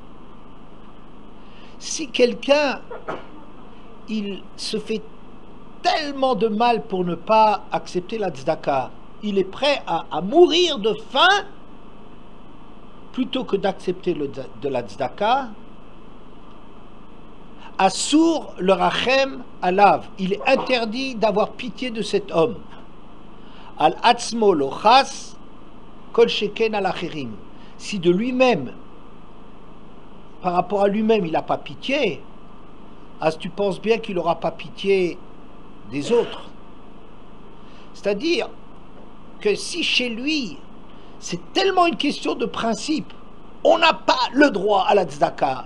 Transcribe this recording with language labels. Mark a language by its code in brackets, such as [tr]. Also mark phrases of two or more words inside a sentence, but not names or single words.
[fr] Si quelqu'un il se fait tellement de mal pour ne pas accepter la tzedaka. Il est prêt à mourir de faim plutôt que d'accepter de la tzedaka. [he] אסור לרחם עליו. [fr] Il est interdit d'avoir pitié de cet homme. [he] על עצמו לא חס כל שכן על אחרים. [fr] Si de lui-même, par rapport à lui-même, il n'a pas pitié, tu penses bien qu'il n'aura pas pitié des autres. C'est-à-dire que si chez lui, c'est tellement une question de principe, on n'a pas le droit à la tzedaka.